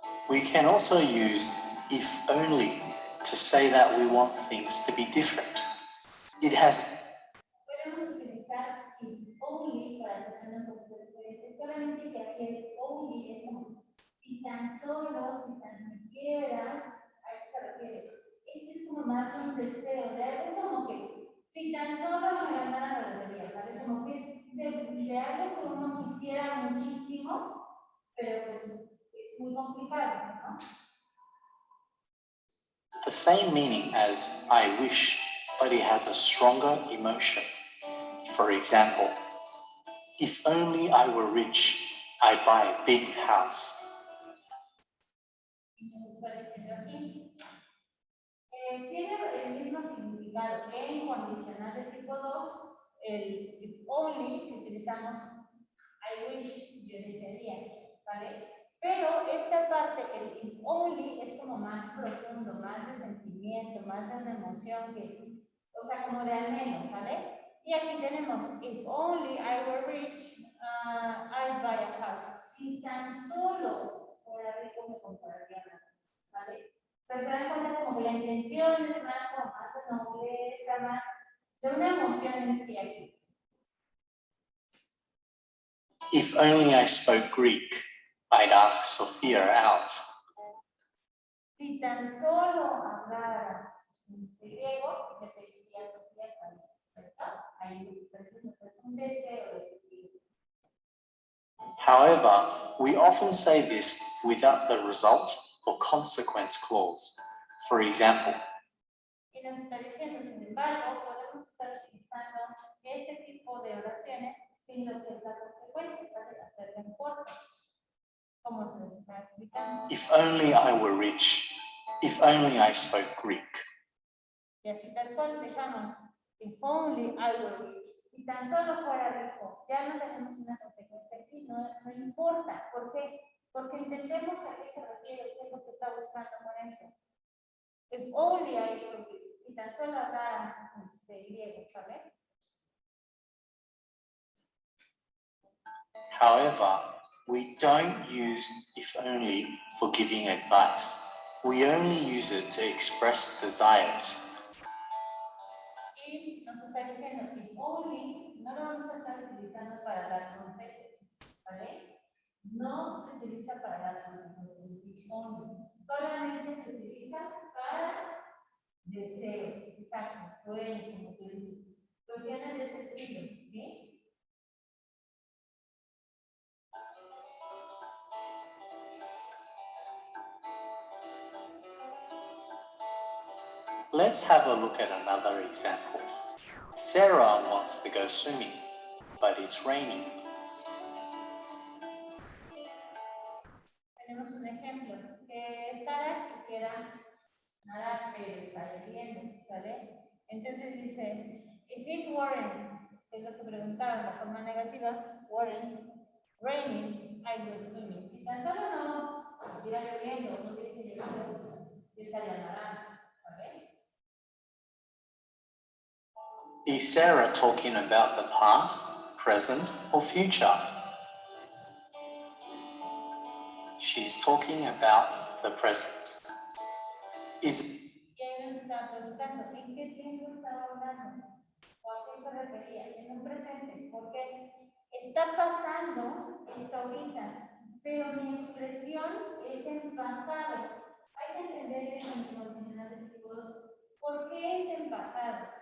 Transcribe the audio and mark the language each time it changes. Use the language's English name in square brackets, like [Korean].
[English] We can also use if only to say that we want things to be different. It has [Spanish] Podemos utilizar el only para que suene un poco diferente, solamente que aquí el only es como si tan solo, si tan siquiera, a eso se refiere. Este es como más un deseo, de algo como que si tan solo me ganara la lotería, ¿sabes? Como que es de algo que uno quisiera muchísimo, pero pues es muy complicado, ¿no? [English] the same meaning as I wish, but it has a stronger emotion. For example, if only I were rich, I'd buy a big house. [Spanish] Y nos está diciendo aquí. Tiene el mismo significado que en condicional de tipo 2, el if only, si utilizamos [English] I wish, [Spanish] yo desearía, ¿vale? Pero esta parte, el if only, es como más profundo, más de sentimiento, más de una emoción que, o sea, como de anhelo, ¿sale? [English] Y aquí tenemos, if only I were rich, I'd buy a house. [Spanish] Si tan solo fuera rico me compraría una casa, ¿vale? O sea, se dan cuenta como que la intención es más como más de nobleza, más de una emoción en sí aquí. [English] If only I spoke Greek, I'd ask Sophia out. [Spanish] Si tan solo hablara griego, le pediría a Sofía salir, ¿cierto? Ahí es un deseo de decir. [English] However, we often say this without the result or consequence clause. For example, [Spanish] Y nos está diciendo, sin embargo, podemos estar utilizando este tipo de oraciones sin lo que es la consecuencia, ¿sabes? Hacerlo en corto, como se está explicando. [English] if only I were rich, if only I spoke Greek. [Spanish] Y así tal cual dejamos, [English] if only I were rich. [Spanish] Si tan solo fuera rico, ya no tenemos una consecuencia aquí, no importa. ¿Por qué? Porque entendemos a qué se refiere, qué es lo que está buscando con eso. [English] If only I spoke Greek. [Spanish] Si tan solo hablara griego, ¿sabes? [English] However, we don't use if only for giving advice. We only use it to express desires. [Spanish] Y nos está diciendo if only no lo vamos a estar utilizando para dar consejos, ¿vale? No se utiliza para dar consejos, if only. Solamente se utiliza para deseos, exactos, sueños, como tú dices. Cuestiones de ese estilo, ¿sí? [English] Let's have a look at another example. Sarah wants to go swimming, but it's raining. [Spanish] Tenemos un ejemplo, que Sara quisiera nadar, pero está lloviendo, ¿vale? Entonces dice, [English] if it weren't, [Spanish] que es lo que preguntaba en la forma negativa, [English] weren't raining, I go swimming. [Spanish] Si tan solo no estuviera lloviendo, no hubiese llovido, yo estaría nadando, ¿vale? [English] Is Sarah talking about the past, present, or future? She's talking about the present. Is [Spanish] Y ahí nos estaba preguntando, ¿en qué tiempo estaba hablando? ¿O a qué se refería? En un presente, porque está pasando esto ahorita, pero mi expresión es en pasado. Hay que entender eso en condicional de tipo 2. ¿Por qué es en pasado?